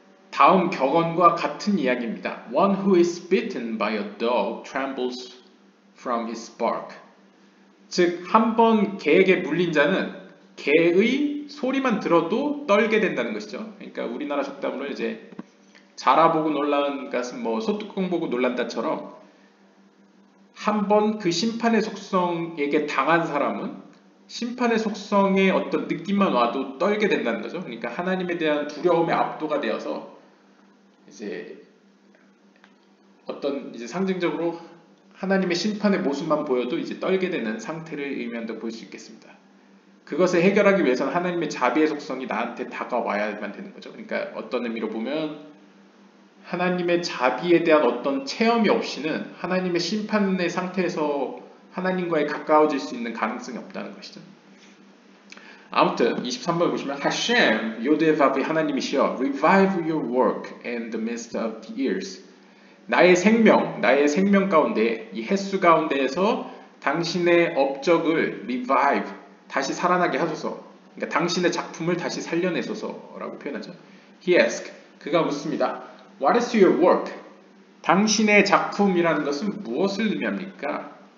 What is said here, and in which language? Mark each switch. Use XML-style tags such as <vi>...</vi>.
<ko>다음 격언과 같은 이야기입니다.</ko> <en>One who is bitten by a dog trembles from his bark.</en> <ko>즉, 한 번 개에게 물린 자는 개의 소리만 들어도 떨게 된다는 것이죠. 그러니까 우리나라 속담으로 이제 자라보고 놀란 것은 뭐 소뚜껑 보고 놀란다처럼 한 번 그 심판의 속성에게 당한 사람은 심판의 속성의 어떤 느낌만 와도 떨게 된다는 거죠. 그러니까 하나님에 대한 두려움에 압도가 되어서 이제 어떤 이제 상징적으로 하나님의 심판의 모습만 보여도 이제 떨게 되는 상태를 의미한다고 볼 수 있겠습니다. 그것을 해결하기 위해서는 하나님의 자비의 속성이 나한테 다가와야만 되는 거죠. 그러니까 어떤 의미로 보면 하나님의 자비에 대한 어떤 체험이 없이는 하나님의 심판의 상태에서 하나님과의 가까워질 수 있는 가능성이 없다는 것이죠. 아무튼 23번 보시면 Hashem, 요드에바브의 하나님이시여,</ko> <en>revive your work in the midst of the years.</en> <ko>나의 생명 가운데, 이 햇수 가운데에서 당신의 업적을 revive, 다시 살아나게 하소서. 그러니까 당신의 작품을 다시 살려내소서라고 표현하죠.</ko> <en>He asked,</en> <ko>그가 묻습니다.</ko> <en>What is your work?</en> <ko>당신의 작품이라는 것은 무엇을 의미합니까?</ko>